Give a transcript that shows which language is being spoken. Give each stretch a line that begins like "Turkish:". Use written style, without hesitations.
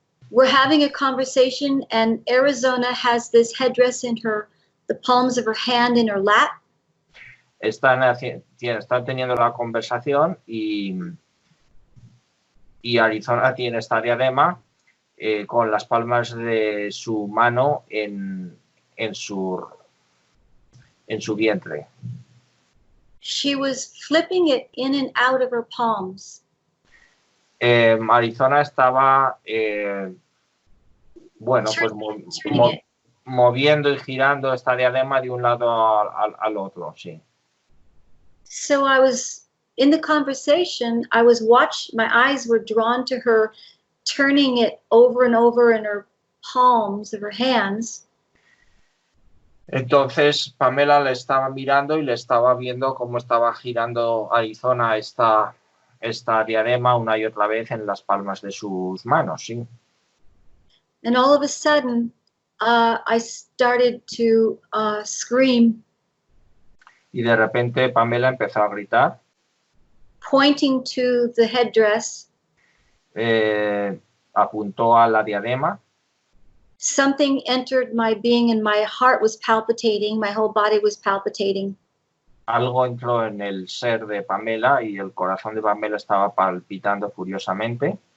English: We're having a conversation and Arizona has this headdress in the palms of her hand in her lap.
Spanish: Están teniendo la conversación y Arizona tiene esta diadema con las palmas de su mano en su vientre.
English: She was flipping it in and out of her palms.
Spanish: Arizona estaba, bueno, pues moviendo y girando esta diadema de un lado al otro, sí.
English: So I was in the conversation, my eyes were drawn to her turning it over and over in her palms of her hands.
Spanish: Entonces Pamela le estaba mirando y le estaba viendo cómo estaba girando Arizona esta diadema una y otra vez en las palmas de sus manos, sí.
English: And all of a sudden, I started to scream.
Spanish: Y de repente Pamela empezó a gritar.
English: Pointing to the headdress.
Spanish: Apuntó a la diadema.
English: Something entered my being and my heart was palpitating, my whole body was palpitating.
Spanish: Algo entró en el ser de Pamela y el corazón de Pamela estaba palpitando furiosamente.